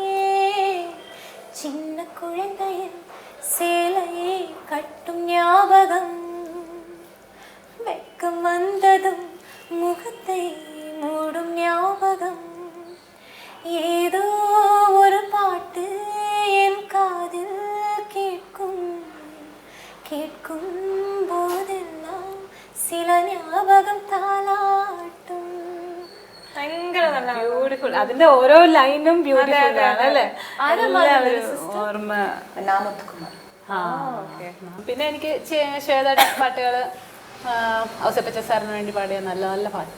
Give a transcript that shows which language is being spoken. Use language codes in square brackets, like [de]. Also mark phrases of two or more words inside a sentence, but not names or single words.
[ta] சின்ன குழந்தையில் சேலையை கட்டும் ஞாபகம், வெக்கம் வந்ததும் முகத்தை மூடும் ஞாபகம், ஏதோ ஒரு பாட்டு என் காதில் கேட்கும், கேட்கும் போதெல்லாம் சில ஞாபகம் താലാട്ടും. [ml] ഭയങ്കര നല്ല ബ്യൂട്ടിഫുൾ. അതിന്റെ ഓരോ ലൈനും ബ്യൂട്ടിഫുൾ ആണ് അല്ലേ? ഓർമ്മ നാമത്കുമാർ. പിന്നെ എനിക്ക് ശ്വേതയുടെ പാട്ടുകള് ഔസേപ്പച്ച സാറിന് വേണ്ടി പാടിയ നല്ല നല്ല പാട്ട്.